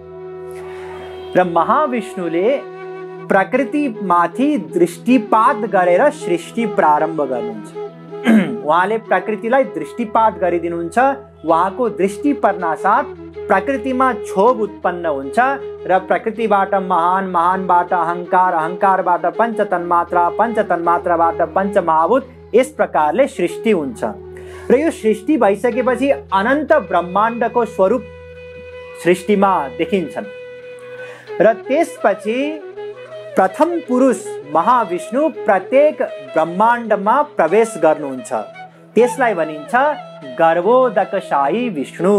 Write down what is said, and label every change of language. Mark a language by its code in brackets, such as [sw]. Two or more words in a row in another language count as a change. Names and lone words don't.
[ne] र महाविष्णुले प्रकृतिमाथि दृष्टिपात गरेर सृष्टि प्रारम्भ गर्नुहुन्छ। उहाँले प्रकृतिलाई दृष्टिपात गरिदिनुहुन्छ। उहाँको दृष्टि पर्नासाथ प्रकृतिमा क्षोभ उत्पन्न हुन्छ र प्रकृतिबाट महान, महानबाट अहंकार, अहंकारबाट पंच तन्मात्रा, पंच तन्मात्राबाट पंचमहाभूत, यस प्रकारले सृष्टि हुन्छ। र यो सृष्टि भइसकेपछि अनन्त ब्रह्माण्डको स्वरूप सृष्टिमा देखिन्छन्। र त्यसपछि प्रथम पुरुष महाविष्णु प्रत्येक ब्रह्माण्डमा प्रवेश गर्नुहुन्छ, त्यसलाई भनिन्छ गर्भोदकशाही विष्णु।